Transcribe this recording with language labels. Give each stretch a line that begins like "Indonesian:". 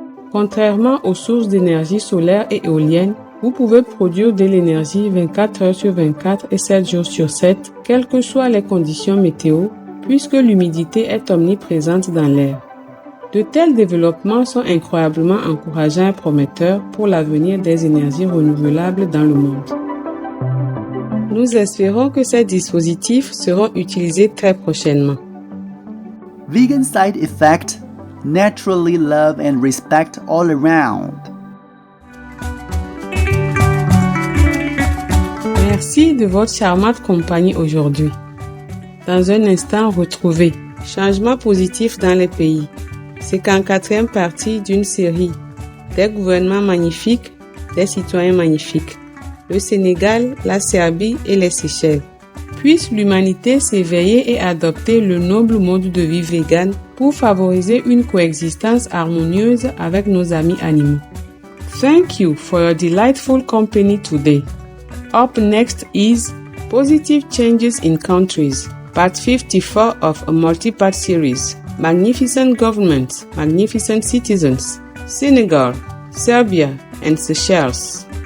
French: Contrairement aux sources d'énergie solaire et éolienne, vous pouvez produire de l'énergie 24 heures sur 24 et 7 jours sur 7, quelles que soient les conditions météo, puisque l'humidité est omniprésente dans l'air. De tels développements sont incroyablement encourageants et prometteurs pour l'avenir des énergies renouvelables dans le monde. Nous espérons que ces dispositifs seront utilisés très prochainement.
English: Vegan side effect, naturally love and respect all around.
French: Merci de votre charmante compagnie aujourd'hui. Dans un instant, retrouvez Changement positif dans les pays. C'est qu'en 4e partie d'une série des gouvernements magnifiques, des citoyens magnifiques. Le Sénégal, la Serbie et les Seychelles. Puisse l'humanité s'éveiller et adopter le noble mode de vie vegan pour favoriser une coexistence harmonieuse avec nos amis animaux.
English: Thank you for your delightful company today. Up next is Positive Changes in Countries, Part 54 of a multi-part series. Magnificent Governments, Magnificent Citizens, Senegal, Serbia, and Seychelles.